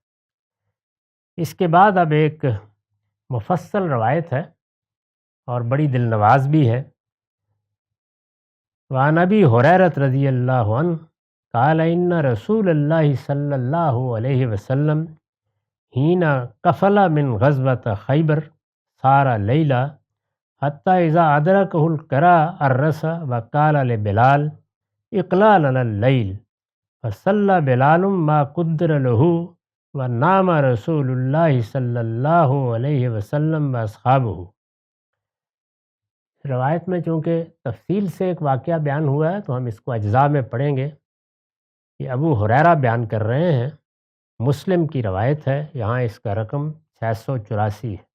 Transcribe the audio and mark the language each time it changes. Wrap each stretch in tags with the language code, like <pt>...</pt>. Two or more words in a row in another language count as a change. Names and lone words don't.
<ur>اس کے بعد اب ایک مفصل روایت ہے اور بڑی دل نواز بھی ہے۔</ur> <ar>وعن ابی ہریرہ رضی اللہ عنہ قال ان رسول اللہ صلی اللہ علیہ وسلم حین قفل من غزوۃ خیبر سار لیلا حتی اذا ادرکہ القرا الرس وقال لبلال اقلال علی اللیل فصلی بلال ما قدر له ونام رسول اللہ صلی اللہ علیہ وسلم واصحابہ۔</ar> <ur>روایت میں چونکہ تفصیل سے ایک واقعہ بیان ہوا ہے تو ہم اس کو اجزاء میں پڑھیں گے۔ یہ ابو ہریرہ بیان کر رہے ہیں، مسلم کی روایت ہے، یہاں اس کا رقم 684 ہے۔</ur>